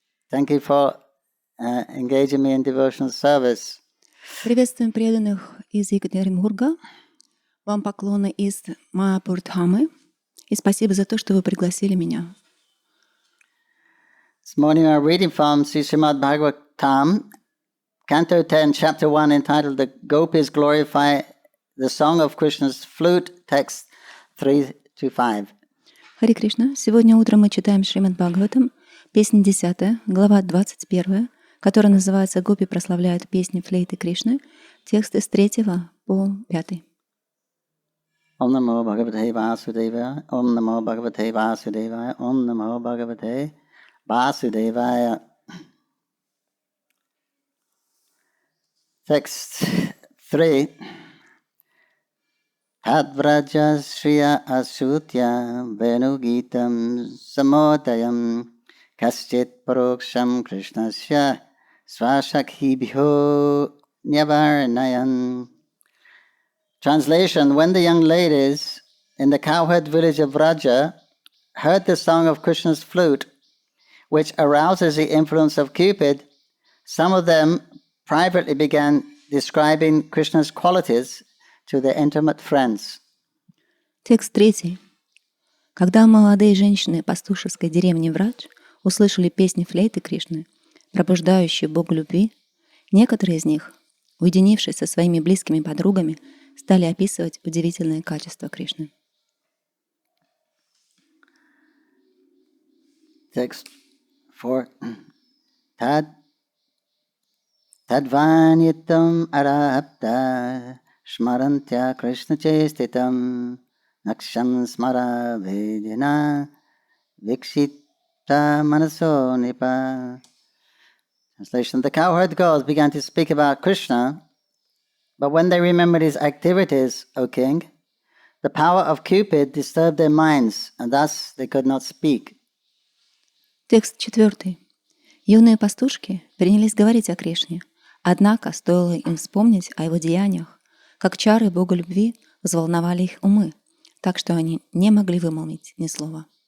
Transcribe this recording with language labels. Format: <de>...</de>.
<en>Thank you for engaging me in devotional service.</en> <ru>Приветствуем преданных из Екатеринбурга. Вам поклоны из Майапур Дхамы. И спасибо за то, что вы пригласили меня.</ru> <en>This morning I'm reading from Srimad Bhagavatam, Canto 10, Chapter 1, entitled The Gopis Glorify the Song of Krishna's Flute, text 3-5.</en> <ru>Харе Кришна. Сегодня утром мы читаем Шримад Бхагаватам, песня 10, глава 21, которая называется «Гопи прославляют песни флейты Кришны», тексты с 3 по 5.</ru> <sa>Om Namo Bhagavate Vasudevaya, Om Namo Bhagavate Vasudevaya, Om Namo Bhagavate Vasudevaya.</sa> <en>Text 3.</en> <sa>Tadvraja Shriya Asutya Venugitam Samodayam Kaschit Paroksham Krishnasya Swashakhibhyo Nyavarnayan.</sa> <en>Translation: When the young ladies in the cowherd village of Vraja heard the song of Krishna's flute, which arouses the influence of Cupid, some of them privately began describing Krishna's qualities to their intimate friends.</en> <ru>Текст 3. Когда молодые женщины пастушеской деревни Врадж услышали песни флейты Кришны, пробуждающие Бога любви, некоторые из них, уединившись со своими близкими подругами, стали описывать удивительные качества Кришны.</ru> <en>Text 4.</en> <sa>Tadvanyitam arahapta shmarantya Krishna chestitam naksham smara vedina vikshita manaso nipa.</sa> <en>Translation: The cowherd girls began to speak about Krishna, but when they remembered his activities, O king, the power of Cupid disturbed their minds, and thus they could not speak.</en> <ru>Текст 4. Юные пастушки принялись говорить о Кришне, однако стоило им вспомнить о его деяниях, как чары Бога любви взволновали их умы, так что они не могли вымолвить ни слова.</ru>